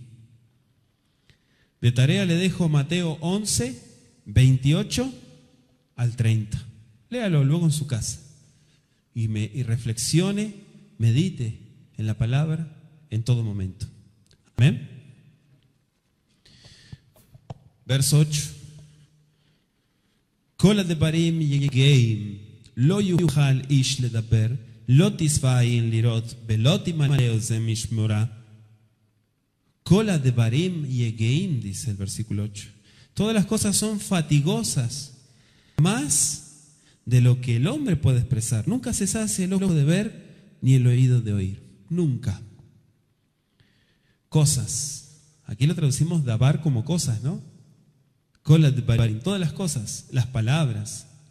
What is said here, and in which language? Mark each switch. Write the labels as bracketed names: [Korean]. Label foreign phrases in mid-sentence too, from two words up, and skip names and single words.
[Spanish] De tarea le dejo Mateo 11, 28 al 30. Léalo luego en su casa y reflexione, medite en la palabra en todo momento. Amén. Verso 8. [Hebrew] Kol הדברים יגעים, לא יוכל איש לדבר, לא תשבע עין לראות, ולא תמלא אוזן משמורה. Kol הדברים יגעים, [Spanish] dice el versículo 8. Todas las cosas son fatigosas, más de lo que el hombre puede expresar. Nunca se sacia el ojo de ver ni el oído de oír. Nunca. Cosas. Aquí lo traducimos dabar como cosas, ¿no? Todas las cosas, las palabras.